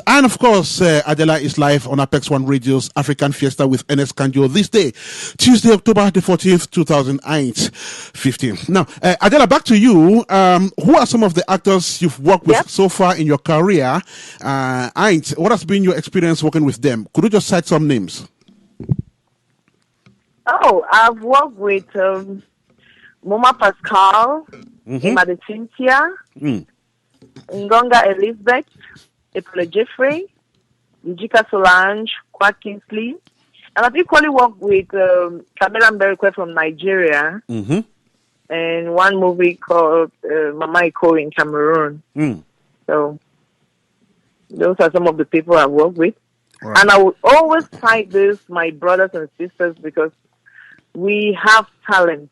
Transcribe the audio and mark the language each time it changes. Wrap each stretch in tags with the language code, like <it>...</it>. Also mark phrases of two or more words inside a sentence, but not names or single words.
<en>And of course Adela is live on Apex One Radio's African Fiesta with Ernest Kanjo this day, Tuesday, October the 14th, 2015. Now, Adela, back to you. Who are some of the actors you've worked with so far in your career? And what has been your experience working with them? Could you just cite some names? I've worked with Moma Pascal, Imade Cynthia, Ngonga Elizabeth, Epole Jeffrey, Njika Solange, Kwa Kingsley. And I've equally worked with Camilla Mberikwe from Nigeria and one movie called Mama Iko in Cameroon. So those are some of the people I've worked with. Right. And I would always cite this, my brothers and sisters, because we have talent.</en>